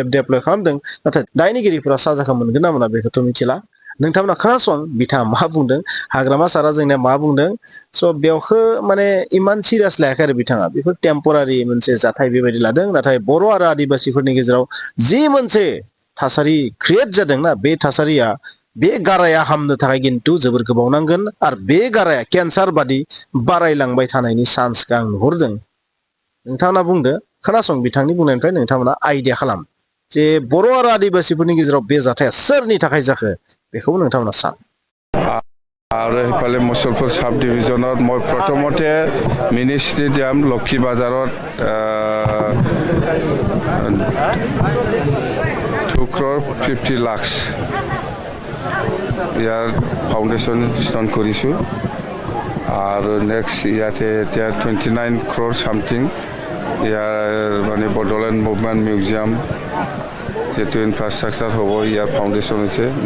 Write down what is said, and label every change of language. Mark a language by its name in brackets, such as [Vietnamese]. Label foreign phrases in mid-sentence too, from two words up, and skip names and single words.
[Bodo] डेप्लय खालामदों नाथाय दायनिगिरिफोरा साजाखौ मोनगोन ना मोना बेखौथ' मिथिला नोंथांमोना खोनासं बिथाङा मा बुंदों हाग्रामा सारा जोंनिया मा बुंदों स' बेवखौ माने इमान सिरियास लायाखै आरो बिथाङा बेफोर टेम्परारि मोनसे जाथाय बेबायदि लादों नाथाय बर' आरो आदिबासिफोरनि गेजेराव जि मोनसे थासारि क्रियेट जादोंना बे थासारिया बे गाराया हामनो थाखाय खिन्थु जोबोर गोबाव नांगोन आरो बे गाराया केन्सार बादि बारायलांबाय थानायनि चान्सखौ आं नुहुरदों। नोंथांमोना बुंदो खोनासं बिथांनि बुंनायनिफ्राय नोंथांमोना आइडिया खालाम जे बर' आरो आदिबासिफोरनि गेजेराव बे जाथाया सोरनि थाखाय जाखो बेखौ नोंथांमोना सान। [Assamese] আৰু সেইফালে মুছলপুৰ চাব ডিভিজনত মই প্ৰথমতে [English] mini stadium [Assamese] লক্ষী বাজাৰত 2 crore 50 lakhs ইয়াৰ ফাউণ্ডেশ্যন ষ্টাৰ্ট কৰিছোঁ আৰু নেক্সট ইয়াতে এতিয়া 29 crore চামথিং ইয়াৰ মানে বডোলেণ্ড মুভমেণ্ট মিউজিয়াম যিটো ইনফ্ৰাষ্ট্ৰাকচাৰ হ'ব ইয়াৰ ফাউণ্ডেশ্যন হৈছে